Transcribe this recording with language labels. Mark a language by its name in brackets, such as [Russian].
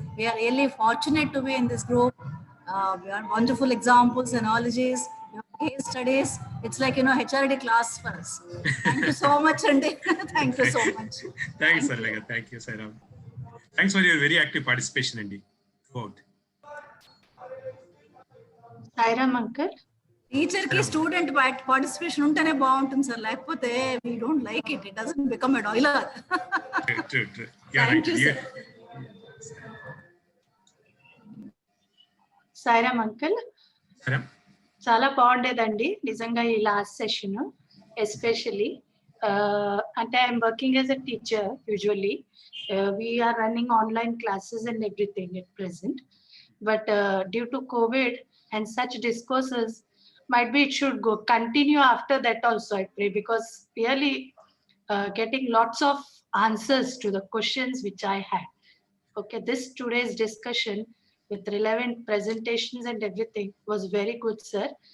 [English] We are really fortunate to be in this group. We are wonderful examples, analogies, case studies. It's like, HRD class for us. Thank you so much, Andy. Thank you so much. Thanks, Sarlaga. Thank you, Sairam. Thanks for your very active participation, Andy. Throughout. Sairam uncle. [Telugu] Teacher కి student participation ఉంటేనే బాగుంటుంది sir, లేకపోతే [English] we don't like it. It doesn't become a dialogue. True. Yeah, Thank you, sir. Sairam uncle. Sairam. [Telugu] చాలా బాగుండేదండి నిజంగా ఈ last session. [English] Especially అంటే I'm working as a teacher. Usually we're running online classes and everything at present. But due to Covid and such discourses, might be it should go continue after that also, I pray, because really getting lots of answers to the questions which I had. Okay, this today's discussion with relevant presentations and everything was very good, sir.